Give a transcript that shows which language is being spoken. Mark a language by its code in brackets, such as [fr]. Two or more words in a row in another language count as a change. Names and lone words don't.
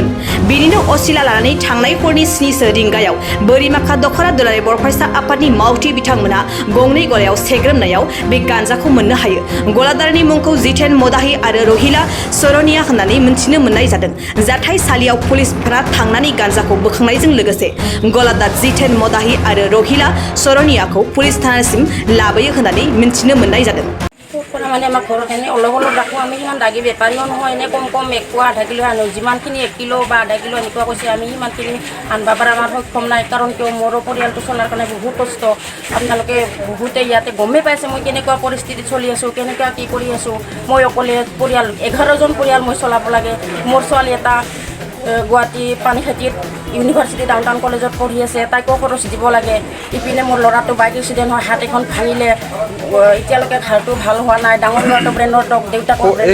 [brx] बिनिनो असिला लानानै थांनाय हरनि 7 रिंगायाव बोरिमाखा दख'रा दुलाराय बर' फरायसा आफादनि मावथि बिथांमोना गंनै गलायाव सेग्रोमनायाव बे गान्जाखौ मोननो हायो। गलादारनि मुंखौ जितेन मदाहि आरो रहिला सरनिया होननानै मिथिनो मोननाय जादों। जाथायसालियाव पुलिसफोरा थांनानै गान्जाखौ बोखांनायजों लोगोसे गलादार जितेन मदाहि आरो रहिला सरनियाखौ पुलिस थानासिम लाबोयो होननानै मिथिनो मोननाय जादों। [as] মানে আমাৰ ঘৰত এনে অলপ অলপ ৰাখোঁ আমি সিমান দাগী বেপাৰীও নহয় এনে কম কম 1 পোৱা 1/2 কিলো আনো যিমানখিনি 1 কিলো বা 1/2 কিলো এনেকুৱা কৈছে আমি সিমানখিনি আনবা পৰা আমাৰ সক্ষম নাই কাৰণ কিয় মোৰো পৰিয়ালটো চলাৰ কাৰণে বহুত কষ্ট আপোনালোকে বহুতে ইয়াতে গমেই পাইছে মই কেনেকুৱা পৰিস্থিতিত চলি আছোঁ কেনেকুৱা কি কৰি আছোঁ মই অকলে পৰিয়াল 11জন পৰিয়াল মই চলাব লাগে মোৰ ছোৱালী এটা গুৱাহাটী পানীখাইটিত ইউনিভাৰ্চিটি ডাউনটাউন কলেজত পঢ়ি আছে তাইকো খৰচ দিব লাগে ইপিনে মোৰ ল'ৰাটো বাইক এক্সিডেণ্ট হয় হাত এখন ভাঙিলে এতিয়ালৈকে ঘৰটো ভাল হোৱা নাই ডাঙৰ ল'ৰাটো ব্ৰেণ্ডৰ দেউতাকৰ